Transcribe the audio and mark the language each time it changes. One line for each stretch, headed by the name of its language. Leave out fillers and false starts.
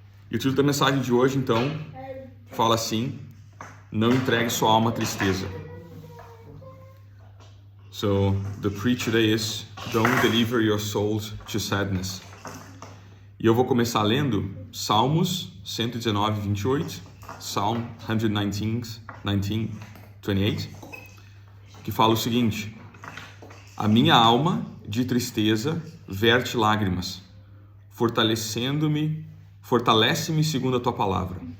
Portuguese: E o título da mensagem de hoje, então, fala assim: não entregue sua alma à tristeza.
English: So, the preach today is, don't deliver your souls to sadness.
Portuguese: E eu vou começar lendo Salmos 119, 28, Psalm 119, 28, que fala o seguinte: a minha alma de tristeza verte lágrimas, fortalece-me segundo a tua palavra.